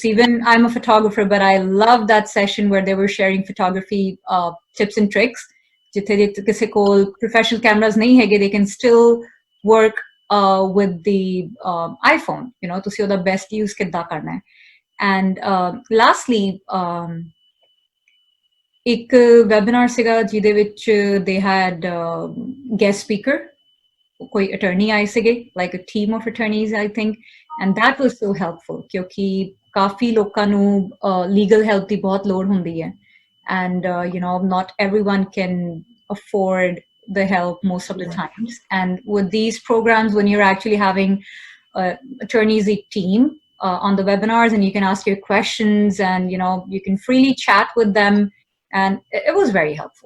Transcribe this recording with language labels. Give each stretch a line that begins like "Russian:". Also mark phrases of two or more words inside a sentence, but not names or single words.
English: Even I'm a photographer, but I love that session where they were sharing photography tips and tricks.
Punjabi: ਜਿੱਥੇ ਕਿਸੀ ਕੋ
English: professional cameras
Punjabi: ਨਹੀਂ ਹੈਗੇ,
English: they can still work with the iPhone.
Punjabi: ਤੁਸੀਂ ਉਹਦਾ
English: best use
Punjabi: ਕਿੱਦਾਂ ਕਰਨਾ ਹੈ.
English: And lastly,
Punjabi: ਇੱਕ webinar ਸੀਗਾ ਜਿਹਦੇ ਵਿੱਚ
English: they had guest speaker,
Punjabi: ਕੋਈ attorney ਆਏ ਸੀਗੇ,
English: like a team of attorneys, I think, and that was so helpful
Punjabi: ਕਿਉਂਕਿ ਕਾਫੀ ਲੋਕਾਂ ਨੂੰ
English: legal help
Punjabi: ਦੀ ਬਹੁਤ ਲੋੜ ਹੁੰਦੀ ਹੈ,
English: and not everyone can afford the help most of the times. And with these programs, when you're actually having attorneys team on the webinars, and you can ask your questions, and you can freely chat with them, and it was very helpful.